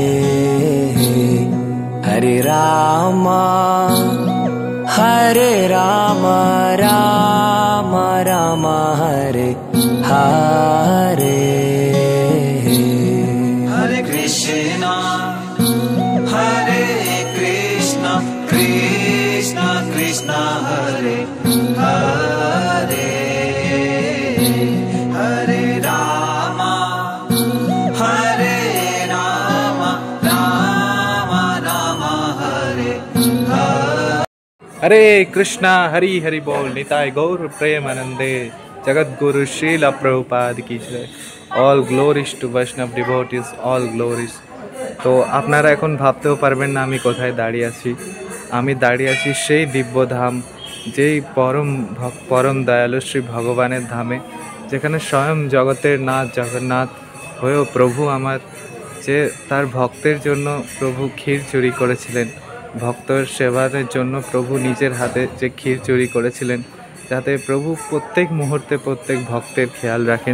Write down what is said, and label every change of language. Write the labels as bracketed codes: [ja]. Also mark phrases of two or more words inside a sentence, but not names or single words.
[sa] हरे राम राम राम हरे हरे हरे कृष्ण कृष्ण कृष्ण हरे हरे हरे राम राम राम हरे हरे [hi] हरे कृष्णा हरि हरि बोल। निताय गौर प्रेमानंदे जगत गुरु श्रील प्रभुपाद की जय। [en] All glories to Vaishnava devotees, all glories. [bn] তো আপনারা এখন ভাবতেও পারবেন না আমি কোথায় দাঁড়িয়ে আছি। আমি দাঁড়িয়ে আছি সেই দিব্যধাম, যেই পরম দয়ালু শ্রী ভগবানের ধামে, যেখানে স্বয়ং জগতের নাথ জগন্নাথ হয়েও প্রভু আমার যে তার ভক্তের জন্য প্রভু ক্ষীর চুরি করেছিলেন, ভক্তর সেবার জন্য প্রভু নিজের হাতে যে ক্ষীর চুরি করেছিলেন, যাতে প্রভু প্রত্যেক মুহূর্তে প্রত্যেক ভক্তের খেয়াল রাখেন।